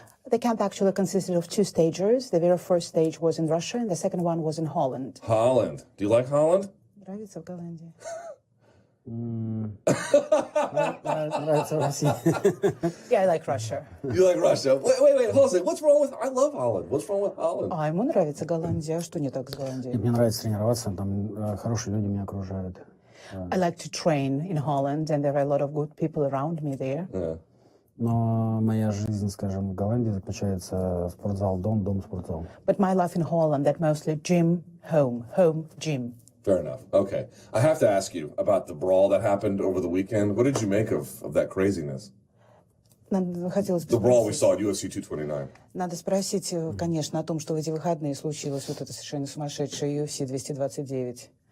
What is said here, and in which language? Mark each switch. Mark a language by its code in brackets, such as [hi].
[en] The camp actually consisted of two stages. The very first stage was in Russia, and the second one was in Holland. Holland. Do you like Holland? [ru] Нравится в Голландии? Нравится в России. [en] Yeah, I like Russia. You like Russia? Wait, hold on a second. What's wrong with... I love Holland. What's wrong with Holland? [ru] А ему нравится Голландия. А что не так с Голландией? Мне нравится тренироваться, там хорошие люди меня окружают. [en] I like to train in Holland, and there are a lot of good people around me there. Yeah. [ru] Но моя жизнь, скажем, в Голландии заключается спортзал, дом, дом, спортзал. [en] But my life in Holland, that mostly gym, home, home, gym. Fair enough. Okay. I have to ask you about the brawl that happened over the weekend. What did you make of that craziness? The brawl we saw at UFC 229. [ru] Надо спросить, конечно, о том, что в эти выходные случилось вот это совершенно сумасшедшее UFC 229.